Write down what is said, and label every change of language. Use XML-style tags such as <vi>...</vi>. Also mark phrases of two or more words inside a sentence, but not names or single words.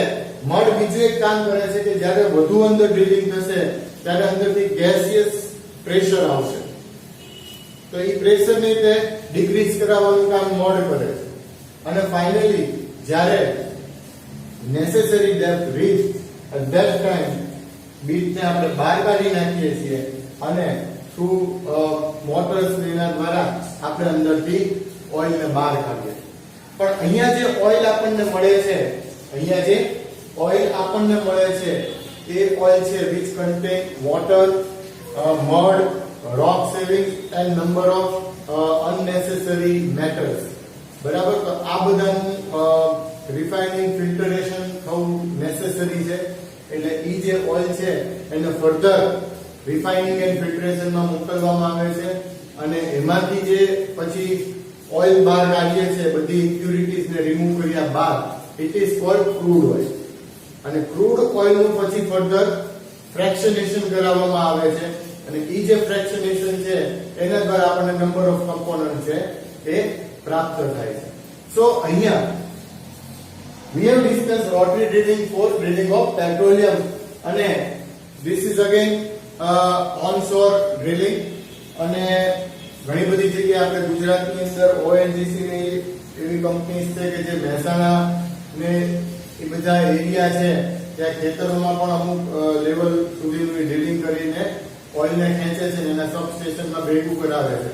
<gu>મડ બીજું એક કામ કરે છે કે જ્યારે વધુ અંદર ડ્રિલિંગ થશે ત્યારે અંદરથી</gu> <en>gaseous pressure</en> <gu>આવશે તો એ પ્રેશરને તે ડિક્રીઝ કરાવવાનું કામ મડ કરે છે અને ફાઇનલી જ્યારે</gu> <en>necessary depth reach at that time</en> <gu>બીટને આપણે બહાર કાઢી નાખીએ છીએ અને</gu> <en>through motors</en> <gu>દ્વારા આપણે અંદરથી ઓઇલને બહાર કાઢીએ. પણ અહીંયા જે ઓઇલ આપણને મળે છે એ ઓઇલ છે</gu> <en>which contain water, mud, rock savings and number of unnecessary metals.</en> <gu>બરાબર. તો આ બધાનું</gu> <en>refining filtration</en> <gu>થવું નેસેસરી છે. એટલે ઈ જે ઓઇલ છે એને</gu> <en>further refining and</en> <gu>ફિલ્ટરેશનમાં મોકલવામાં આવે છે અને એમાંથી જે પછી ઓઇલ બહાર કાઢીએ છીએ બધી ઇમ્પ્યુરિટીઝ ને રિમૂવ કર્યા બાદ</gu> <en>it is called crude oil.</en> <gu>અને ક્રૂડ ઓઇલનું પછી</gu> <en>further fractionation</en> <gu>કરાવવામાં આવે છે અને એ જે ફ્રેક્શનેશન છે એના દ્વારા આપણને</gu> <en>number of component</en> <gu>છે એ પ્રાપ્ત થાય છે. સો અહીંયા</gu> <en>we have discussed rotary drilling for drilling of petroleum</en> <gu>અને</gu> <en>this is again onshore drilling</en> <gu>અને ઘણી બધી જગ્યાએ આપણે ગુજરાતની અંદર ONGC ની એવી કંપનીઝ છે કે જે મહેસાણા ને એ બધા એરિયા છે ત્યાં ખેતરોમાં પણ અમુક લેવલ સુધીનું ડ્રિલિંગ કરીને ઓઇલને ખેંચે છે અને એના સબસ્ટેશનમાં ભેગું કરાવે છે.</gu>